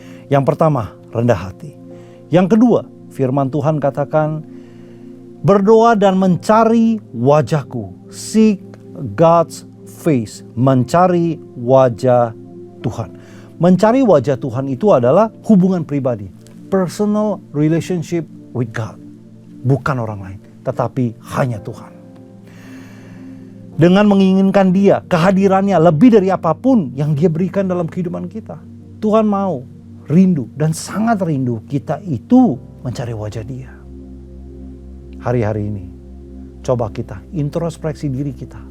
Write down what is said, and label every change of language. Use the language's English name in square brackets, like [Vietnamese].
[Indonesian] Yang pertama, rendah hati. Yang kedua, firman Tuhan katakan, berdoa dan mencari wajahku. [English] Seek God's face, [Indonesian] mencari wajah Tuhan. Mencari wajah Tuhan itu adalah hubungan pribadi. [English] Personal relationship with God. [Indonesian] Bukan orang lain, tetapi hanya Tuhan. Dengan menginginkan Dia, kehadirannya lebih dari apapun yang Dia berikan dalam kehidupan kita. Tuhan mau, rindu, dan sangat rindu kita itu mencari wajah Dia. Hari-hari ini, coba kita introspeksi diri kita.